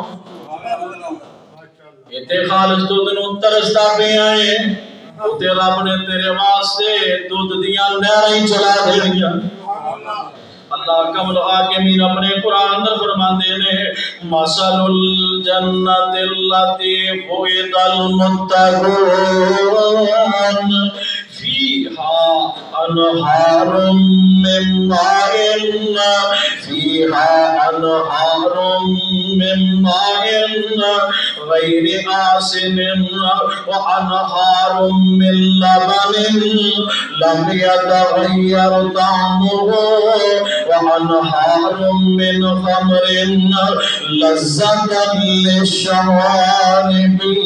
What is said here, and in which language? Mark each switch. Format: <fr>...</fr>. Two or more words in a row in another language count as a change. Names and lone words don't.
<pa>ایتے خالص دودھ نو ترستا پہ آئے، اوتے رب نے تیرے واسطے دودھ دیا نہراں ہی چلا دینیاں۔ اللہ کمل حاکمین اپنے قرآن اندر فرماندے نے</pa> <ar>مثل الجنت اللاتی وعد المتقون فیہا انہار من ماء غیر آسن وانہار من لبن لم يتغیر طعمه وانہار من خمر لذة للشواربین</ar>